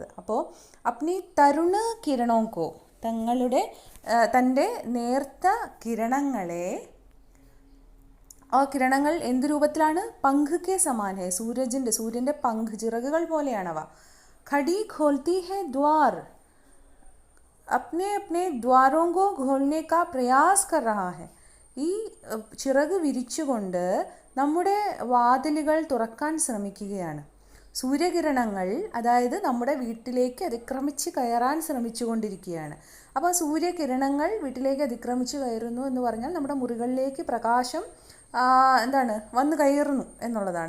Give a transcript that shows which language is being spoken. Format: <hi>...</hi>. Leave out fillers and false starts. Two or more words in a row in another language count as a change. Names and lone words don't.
<ml>അപ്പോൾ</ml> <hi>अपनी तरुण किरणों को,</hi> <ml>തൻ്റെ നേർത്ത കിരണങ്ങളെ, ആ കിരണങ്ങൾ എന്ത് രൂപത്തിലാണ്?</ml> <hi>पंख के समान है.</hi> <ml>സൂര്യൻ്റെ പങ്ക്, ചിറകുകൾ പോലെയാണവ.</ml> <hi>खड़ी खोलती है द्वार. अपने अपने द्वारों को खोलने का प्रयास कर रहा है.</hi> <ml>ഈ ചിറക് വിരിച്ചുകൊണ്ട് നമ്മുടെ വാതിലുകൾ തുറക്കാൻ ശ്രമിക്കുകയാണ്. സൂര്യകിരണങ്ങൾ, അതായത് നമ്മുടെ വീട്ടിലേക്ക് അതിക്രമിച്ച് കയറാൻ ശ്രമിച്ചുകൊണ്ടിരിക്കുകയാണ്. അപ്പോൾ സൂര്യകിരണങ്ങൾ വീട്ടിലേക്ക് അതിക്രമിച്ച് കയറുന്നു എന്ന് പറഞ്ഞാൽ നമ്മുടെ മുറികളിലേക്ക് പ്രകാശം വന്ന് കയറുന്നു എന്നുള്ളതാണ്.</ml>